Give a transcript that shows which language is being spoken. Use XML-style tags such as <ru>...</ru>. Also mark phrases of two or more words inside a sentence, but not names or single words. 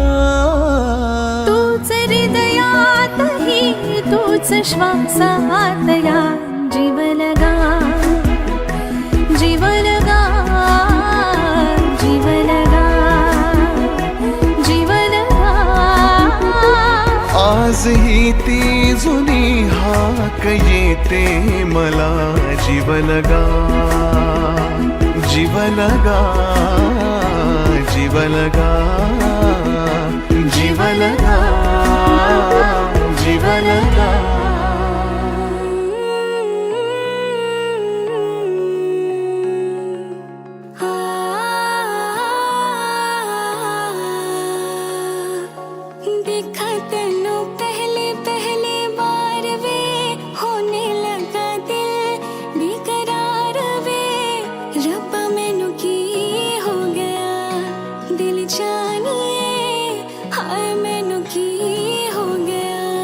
<mr>तूच हृदयातही तूच श्वासात या जीवलगा जीवलगा जीवलगा जीवलगा आजही ती जुनी हाक येते मला जीवलगा जीवलगा जीवलगा जीवलगा जीवलगा</mr> <pa>ਦੇਖਾ ਤੈਨੂੰ ਪਹਿਲੇ ਪਹਿਲੇ ਬਾਰ ਵੇ ਹੋਣੇ ਲੱਗਾ ਦਿਲ ਬੇਕਰਾਰ ਵੇ ਰੱਬਾ ਮੈਨੂੰ ਕੀ ਹੋ ਗਿਆ ਦਿਲ ਜਾਣੀਏ ਹਾਏ ਮੈਨੂੰ ਕੀ ਹੋ ਗਿਆ</pa>